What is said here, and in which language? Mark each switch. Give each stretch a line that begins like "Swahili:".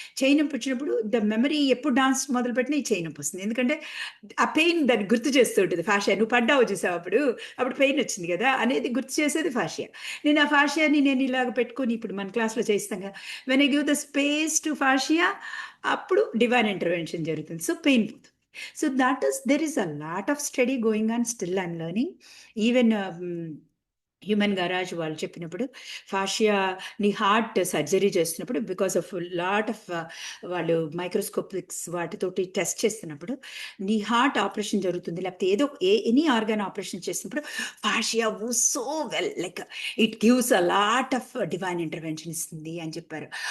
Telugu: చెయ్యి నొప్పి వచ్చినప్పుడు ద మెమరీ ఎప్పుడు డాన్స్ మొదలుపెట్టినా ఈ చెయ్యి నొప్పి వస్తుంది. ఎందుకంటే ఆ పెయిన్ దాన్ని గుర్తు చేస్తూ ఉంటుంది ఫాషియా. నువ్వు పడ్డావు చూసావు, అప్పుడు పెయిన్ వచ్చింది కదా అనేది గుర్తు చేసేది ఫాషియా. నేను ఆ ఫాషియాని నేను ఇలాగ పెట్టుకొని, ఇప్పుడు మన క్లాస్లో చేయిస్తాం కదా,
English: when I give the space to fascia,
Telugu: అప్పుడు డివైన్ ఇంటర్వెన్షన్ జరుగుతుంది. సో పెయిన్ పోతుంది.
English: So there is a lot of study going on, still I'm learning.
Telugu: Even human garage వాళ్ళు చెప్పినప్పుడు ఫాషియా నీ హార్ట్ సర్జరీ చేస్తున్నప్పుడు,
English: because of lot of
Telugu: వాళ్ళు మైక్రోస్కోపిక్స్ వాటితోటి test చేస్తున్నప్పుడు, నీ హార్ట్ ఆపరేషన్ జరుగుతుంది, లేకపోతే ఏదో ఎనీ ఆర్గాన్ ఆపరేషన్ చేసినప్పుడు ఫాషియా
English: so well, like it gives a lot of divine intervention
Telugu: ఇస్తుంది అని చెప్పారు.